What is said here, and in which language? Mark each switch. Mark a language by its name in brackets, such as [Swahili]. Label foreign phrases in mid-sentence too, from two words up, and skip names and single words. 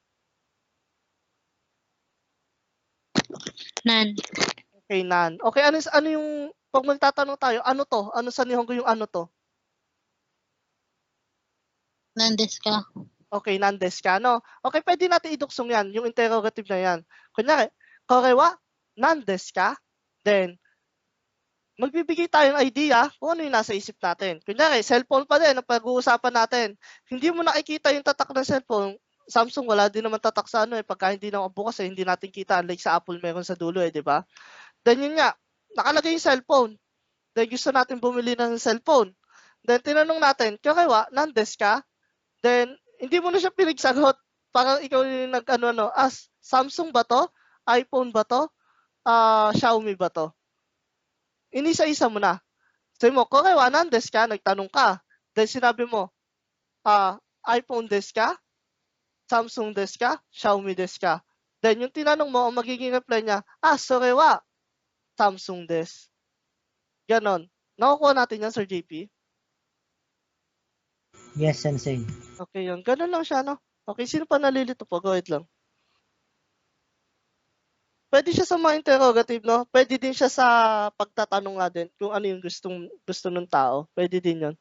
[Filipino] Nan. Okay, nan. Okay, ano yung, pag magtatanong tayo, ano to? Ano sa Nihongo yung ano to? [Japanese] Nan desu ka? Okay, nan desu ka, no? [Filipino] Okay, pwede natin iduksong yan, yung interrogative na yan. Kunyari, [Japanese] korewa, nan desu ka? [Filipino] Then, magbibigay tayo ng idea kung ano yung nasa isip natin. Kunyari, cellphone pa din ang pag-uusapan natin. Hindi mo nakikita yung tatak ng cellphone. Samsung, wala din naman tatak sa pagka hindi naman bukas hindi natin kita. Unlike sa Apple, meron sa dulo di ba? Then yun nga, nakalagay yung cellphone. Then gusto natin bumili ng cellphone. Then tinanong natin, [Japanese] karewa, nan desu ka? [Filipino] Then, hindi mo na siya pinagsagot. Parang ikaw yung Samsung ba to? iPhone ba to? Xiaomi ba to? Inisa-isa mo na. Sabi mo, [Japanese] korewa nan desu ka? [Filipino] Nagtanong ka. Then sinabi mo, [Japanese] iPhone desu ka? Samsung desu ka? Xiaomi desu ka? [Filipino] Then yung tinanong mo, ang magiging reply niya, [Japanese] sorewa Samsung desu. [Filipino] Ganon. Nakukuha natin yan, Sir JP? [English] Yes, Sensei. [Filipino] Okay, yun. Ganon lang siya, no? Okay, sino pa nalilito po? [English] Go ahead [Filipino] lang. Pwede siya sa mga interrogative, no? Pwede din siya sa pagtatanong nga din kung ano yung gusto ng tao. Pwede din yun.